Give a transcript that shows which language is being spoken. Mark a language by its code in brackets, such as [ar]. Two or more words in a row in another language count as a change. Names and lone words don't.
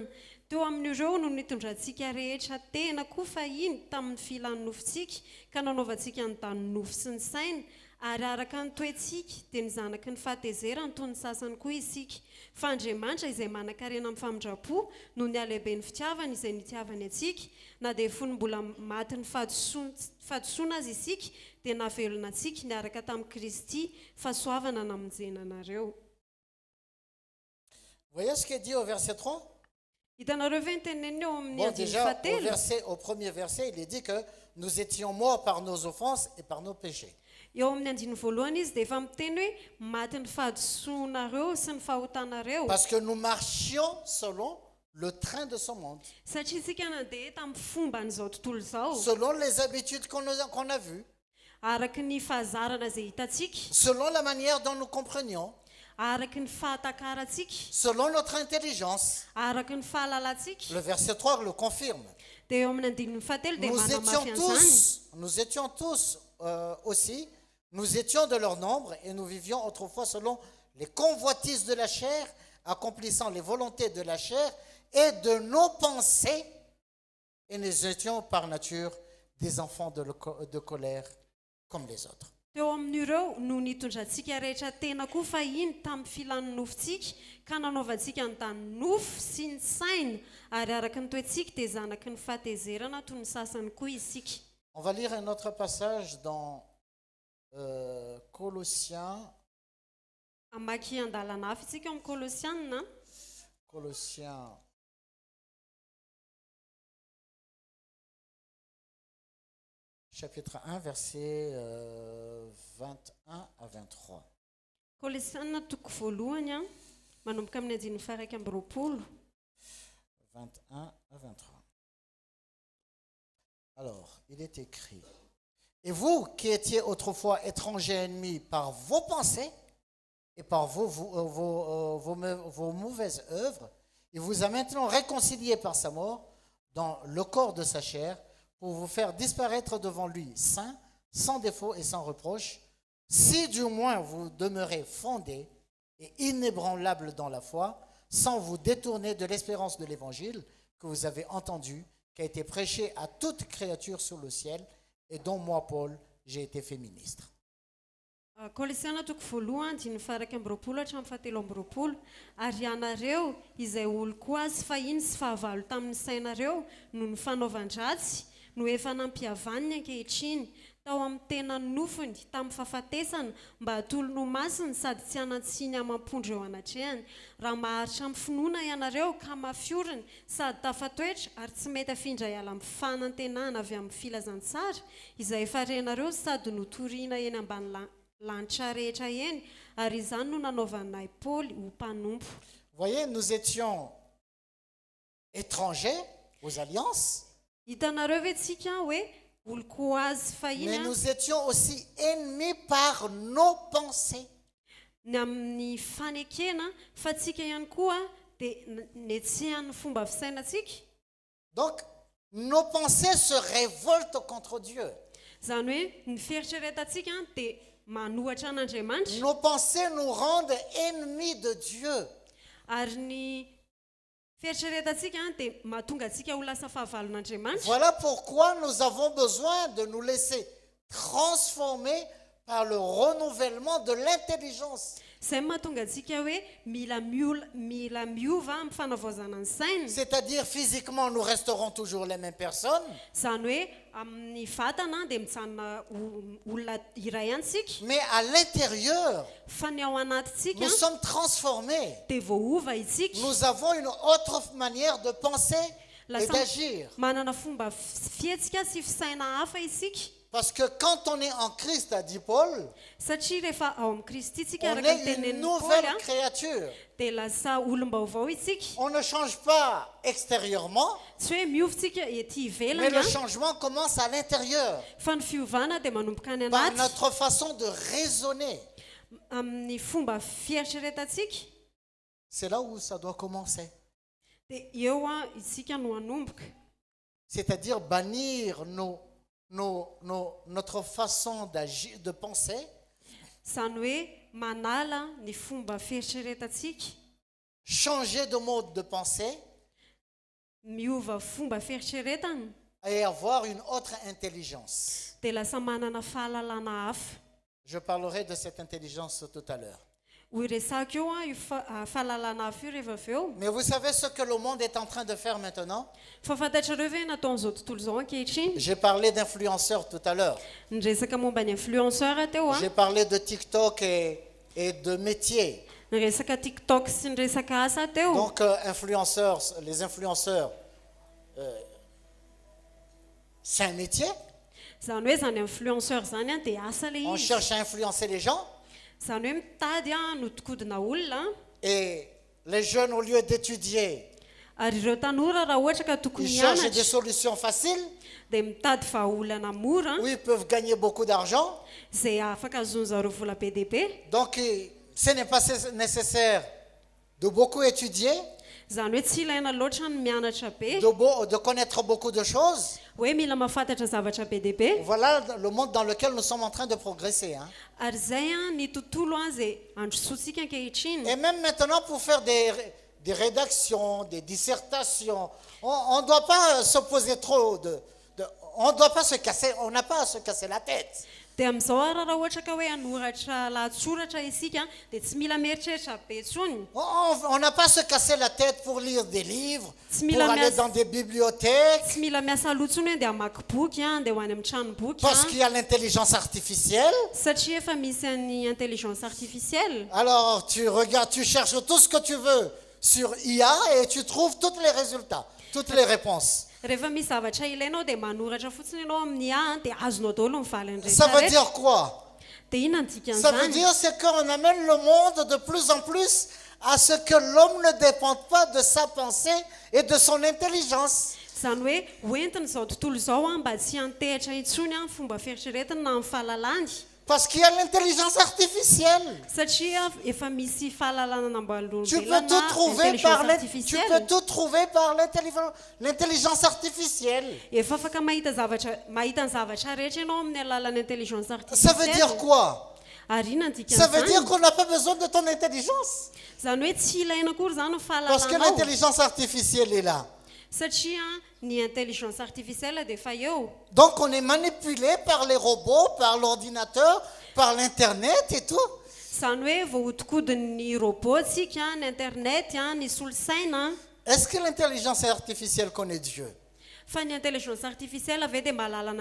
[mg] Teo amin'ireo no nitondrantsika rehetra tena koa fahiny tamin'ny filan'ny nofontsika ka nanaovantsika ny daninofo sy ny saina, ary araka ny toetsika dia ny zanaky ny fahatezerany toy ny sasany koa isika. Fa Andriamanitra izay manan-karena amin'ny famindrapo no ny alehibe ny fitiavana izay nitiavany atsika, na dia fony mbola maty ny fahadisoana azy isika dia navelona antsika niaraka tamin'i Kristy fahasoavana namonjena anareo. [fr] Voyez ce qu'il dit au verset 3? [mg] Hitanareo ve ny teneniny eo amin'ny [fr] Bon, [mg] andiny [fr] déjà, [mg] fahatelo [fr] au premier verset, il est dit que nous étions morts par nos offenses et par nos péchés. [mg] eo amin'ny andiny voalohany izy dia efa miteny hoe maty ny fahadisoanareo sy ny fahotanareo [fr] Parce que nous marchions selon le train de ce monde, [mg] satria isika nandeha tamin'ny fomba n'izao tontolo izao [fr] selon les habitudes qu'on a vues, [mg] araky ny fahazarana izay hitantsika [fr] selon la manière dont nous comprenions, [mg] araky ny fahatakaratsika [fr] selon notre intelligence. [mg] araky ny fahalalantsika [fr] Le verset 3 le confirme. [mg] dia eo amin'ny andininy fahatelo dia [fr] Nous [mg] manamafy [fr] étions [mg] an'izany [fr] tous, nous étions tous aussi, nous étions de leur nombre et nous vivions autrefois selon les convoitises de la chair, accomplissant les volontés de la chair et de nos pensées, et nous étions par nature des enfants de colère comme les autres. [mg] teo amin'ireo no nitondrantsika rehetra tena koa fahiny tamin'ny filan'ny nofontsika ka nanaovantsika ny nofo sy ny saina ary araky ny toetsika dia zanaky ny fahatezerana toy ny sasany koa isika. [fr] On va lire un autre passage dans Colossiens, [mg] Amaky andalana hafa isika amin'ny Kolosianina [fr] Colossiens chapitre 1, versets 21 à 23. [mg] Kolosianina toko voalohany a manomboka amin'ny andininy faha 1 amby roapolo [fr] 21 à 23. Alors, il est écrit: Et vous qui étiez autrefois étrangers ennemis par vos pensées et par vos mauvaises œuvres, il vous a maintenant réconciliés par sa mort dans le corps de sa chair pour vous faire disparaître devant lui, saint, sans défaut et sans reproche, si du moins vous demeurez fondés et inébranlables dans la foi, sans vous détourner de l'espérance de l'évangile que vous avez entendu, qui a été prêché à toute créature sur le ciel et dont moi, Paul, j'ai été fait ministre. [mg] Kolosiana toko voalohany diny faha 1 amby roapolo hatramin'ny faha 3 amby roapolo ary ianareo izay oloko azy fahiny sy fahavalo tamin'ny sainareo no ny fanaovan-dratsy no efa nampihavaniny ankehitriny tao amin'ny tena nofony tamin'ny fahafatesana mba hatolo-no masiny sady tsy hanatsiny amampondro eo anatrehany raha maharitra amin'ny finoana ianareo ka mafioriny sady tafatoetra ary tsy mety afindra hiala amin'ny fanantenana avy amin'ny filazantsara izay efa renareo sady notoriana eny ambany lanitra rehetra eny ary izany no nanaovanay Paoly ho mpanompo. [fr] Voyez, nous étions étrangers aux alliances, [mg] Hitanareo ve tsika hoe oloko azy [fr] mais [mg] fahiny [fr] nous étions aussi ennemis par nos pensées. [mg] ny amin'ny fanekena fa tsika ihany koa dia netsehany fomba fisainantsika. [fr] Donc, nos pensées se révoltent contre Dieu. [mg] Zany hoe ny fieritreretantsika dia manohatra an'Andriamanitra [fr] Nos pensées nous rendent ennemis de Dieu. [mg] ary ny fieritreretantsika dia mahatonga antsika ho lasa fahavalon'Andriamanitra. [fr] Voilà pourquoi nous avons besoin de nous laisser transformer par le renouvellement de l'intelligence. [mg] Izay mahatonga antsika hoe mila miova amin'ny fanavaozana ny saina. [fr] C'est-à-dire physiquement, nous resterons toujours les mêmes personnes, [mg] Zany hoe amin'ny vatana dia mijanona olona iray antsika [fr] mais à l'intérieur, [mg] fa ny ao anatintsika [fr] nous sommes transformés. [mg] dia voaova isika. [fr] Nous avons une autre manière de penser et [mg] Lasa [fr] d'agir. [mg] manana fomba fietsika sy fisaina hafa isika. [fr] Parce que quand on est en Christ, a dit Paul, [mg] Satria rehefa ao amin'ny Kristy tsika [fr] on [mg] araka ny [fr] est une [mg] tenenin'ny [fr] nouvelle [mg] Paoly [fr] créature. [mg] dia lasa olom-baovao isika. [fr] On ne change pas extérieurement, [mg] Tsy hoe miovitsika ety [fr] mais [mg] ivelany [fr] le changement commence à l'intérieur, [mg] fa ny fiovana dia manomboka any [fr] par [mg] anaty [fr] notre façon de raisonner. [mg] amin'ny fomba fieritreretantsika. [fr] C'est là où ça doit commencer. [mg] Dia eo isika no hanomboka. [fr] C'est-à-dire bannir notre façon d'agir, de penser, [mg] Zany hoe manala ny fomba fieritreretantsika, [fr] changer de mode de pensée [mg] miova fomba fieritreretana [fr] et avoir une autre intelligence. [mg] dia lasa manana fahalalana hafa. [fr] Je parlerai de cette intelligence tout à l'heure. [mg] Hoy resaka eo io fahalalana hafa io rehefa avy eo. [fr] Mais vous savez ce que le monde est en train de faire maintenant? [mg] Fa fantatrareo ve nataon'izao tontolo izao ankehitriny? [fr] J'ai parlé d'influenceurs tout à l'heure. [mg] Ny resaka momba ny influenceur teo [fr] J'ai parlé de TikTok et de métiers. [mg] ny resaka tiktok sy ny resaka asa teo. [fr] Donc, les influenceurs, c'est un métier. [mg] Zany hoe zany influenceur zany a dia asa le [fr] On [mg] izy. [fr] cherche à influencer les gens. [mg] Zany hoe mitady a nodikodina olona. [fr] Et les jeunes, au lieu d'étudier, [mg] Ary ireo tanora raha ohatra ka [fr] ils [mg] tokony [fr] cherchent des [mg] hianatra [fr] solutions faciles [mg] dia mitady vahaolana mora [fr] où ils peuvent gagner beaucoup d'argent. [mg] zay afaka azony zareo vola be dia be. [fr] Donc, ce n'est pas nécessaire de beaucoup étudier, [mg] Zany hoe tsy ilaina loatra ny mianatra be [fr] de connaître beaucoup de choses. [mg] hoe mila mahafantatra zavatra be dia be. [fr] Voilà le monde dans lequel nous sommes en train de progresser. Hein. [mg] Ary zay a ny tontolo a zay androsoantsika ankehitriny. [fr] Et même maintenant, pour faire des rédactions, des dissertations, on ne doit pas se poser trop on ne doit pas se casser, on n'a pas à se casser la tête. [mg] Dia amin'izao ara raha ohatra ka hoe hanoratra lahatsoratra isika dia tsy mila mieritreritra be intsony. [fr] On n'a pas à se casser la tête pour lire des livres, pour [mg] Mila [fr] aller dans des bibliothèques, [mg] Tsy mila miasa loha intsony hoe dia hamaky boky a dia ho any amin'ny tranomboky [fr] parce qu'il y a l'intelligence artificielle. [mg] satria efa misy an'ny [fr] intelligence artificielle. Alors tu regardes, tu cherches tout ce que tu veux sur IA et tu trouves tous les résultats, toutes les réponses. [mg] Rehefa misy zavatra ilainao dia manoratra fotsiny ianao amin'ny dia azonao daholo mivaly [fr] Ça veut [mg] rehetra. [fr] dire quoi? [mg] Dia inona ny dikany [fr] Ça veut [mg] zany? [fr] dire c'est qu'on amène le monde de plus en plus à ce que l'homme ne dépende pas de sa pensée et de son intelligence. [mg] Zany hoe hoentiny izao tontolo izao a mba tsy antehitra intsony a fomba fieritreretiny na amin'ny fahalalany. [fr] Parce qu'il y a l'intelligence artificielle. [mg] Satria efa misy fahalalana [fr] Tu peux [mg] nambalolombelona [fr] tout trouver [mg] intelligence [fr] par [mg] artificielle. [fr] l'intelligence artificielle. [mg] Efa afaka mahita ny zavatra rehetra ianao amin'ny alalan'ny intelligence [fr] Ça veut dire [mg] artificielle. [fr] quoi? [mg] Ary inona ny [fr] Ça veut dire [mg] dikan'izany? [fr] qu'on n'a pas besoin de ton intelligence. [mg] Zany hoe tsy ilaina akory zany ny [fr] Parce que [mg] fahalalanao. [fr] l'intelligence artificielle est là. [mg] Satria ny [fr] intelligence artificielle [mg] dia efa eo. [fr] Donc on est manipulé par les robots, par l'ordinateur, par l'Internet et tout. [mg] Zany hoe voahodikodin'ny robot tsika, ny internet, ny solosaina. [fr] Est-ce que l'intelligence artificielle connaît Dieu? [mg] Fa ny [fr] intelligence artificielle [mg] ave dia mahalalana.